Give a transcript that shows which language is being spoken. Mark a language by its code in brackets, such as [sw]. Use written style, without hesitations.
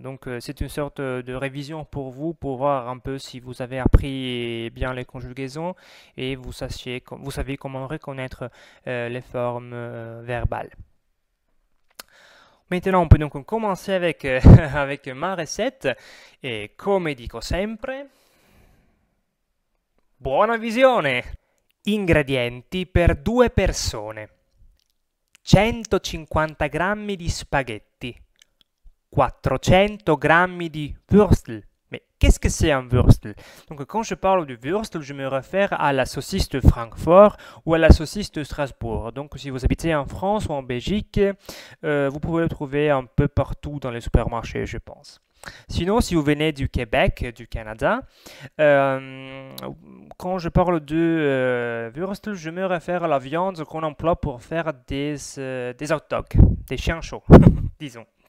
[fr] Donc, c'est une sorte de révision pour vous, pour voir un peu si vous avez appris bien les conjugaisons et vous savez comment reconnaître les formes verbales. Maintenant, on peut donc commencer avec, avec ma recette. Et [it] come dico sempre, buona visione! Ingredienti per 2 persone: 150 grammi di spaghetti, 400 grammi di Würstel. [fr] Mais qu'est-ce que c'est un Würstel? Donc quand je parle du Würstel, je me réfère à la saucisse de Francfort ou à la saucisse de Strasbourg. Donc si vous habitez en France ou en Belgique, vous pouvez le trouver un peu partout dans les supermarchés, je pense. Sinon, si vous venez du Québec, du Canada, quand je parle de Würstel, je me réfère à la viande qu'on emploie pour faire des hot dogs, des chiens chauds, disons.